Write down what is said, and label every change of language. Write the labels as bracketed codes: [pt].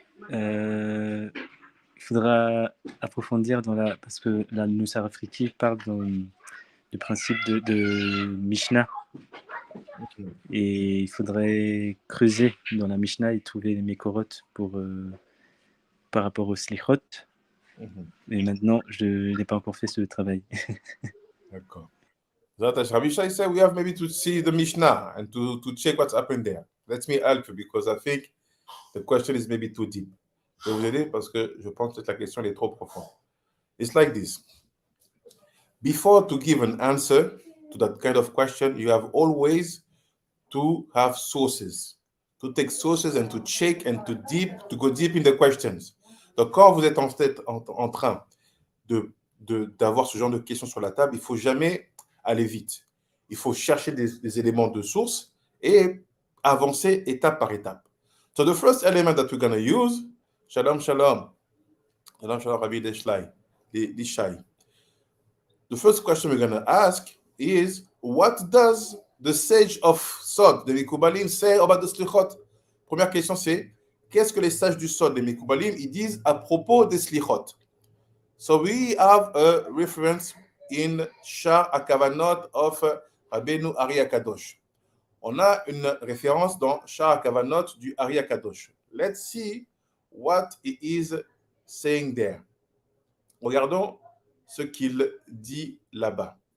[fr] Il faudra approfondir parce que la Nusakh Afriki parle du principe de Mishnah. Okay. Et il faudrait creuser dans la Mishnah et trouver les Mekorot par rapport au Selikhot. Et maintenant, je n'ai pas encore fait ce travail. D'accord. [en] Rabbi Ishai said we have maybe to see the Mishnah and to check what's happened there. Let me help you because I think the question is maybe too deep. [fr] Je vais vous aider parce que je pense que la question est trop profonde. [en] It's like this. Before to give an answer to that kind of question, you have always to have sources, to take sources and to check and to go deep in the questions. [fr] Donc, quand vous êtes en train d'avoir ce genre de questions sur la table, il ne faut jamais aller vite. Il faut chercher des éléments de source et avancer étape par étape. [en] So the first element that we're going to use, Shalom, Shalom. Shalom, Shalom, Rabbi Deshai. The first question we're going to ask is, what does the sage of Sod, the Mikubalim, say about the Selikhot? [fr] Première question, c'est, qu'est-ce que les sages du Sod, les Mikubalim, ils disent à propos des Selikhot? [en] So we have a reference in Shar HaKavanot of Rabbeinu Ari HaKadosh. [fr] On a une référence dans Shar HaKavanot du Ari HaKadosh. [en] Let's see what he is saying there. [fr] Regardons ce qu'il dit là-bas.